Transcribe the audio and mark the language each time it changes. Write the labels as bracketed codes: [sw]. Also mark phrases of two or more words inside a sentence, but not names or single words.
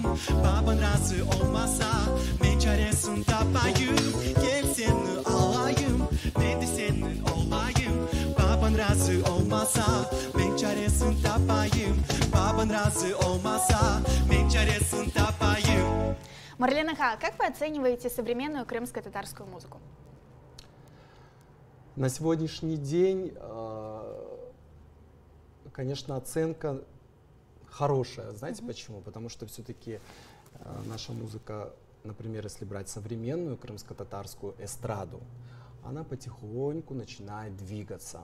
[crh] Baban razı olmasa, ben çaresini tapayım. Gel seni alayım, ben de senin olayım. Baban razı olmasa, ben çaresini tapayım. Baban razı olmasa, ben çaresini tapayım. [ru] Марлен Аха, как вы оцениваете современную крымско-татарскую музыку? На сегодняшний день, конечно, оценка хорошая. Знаете почему? Потому что все-таки наша музыка, например, если брать современную крымско-татарскую эстраду, она потихоньку начинает двигаться.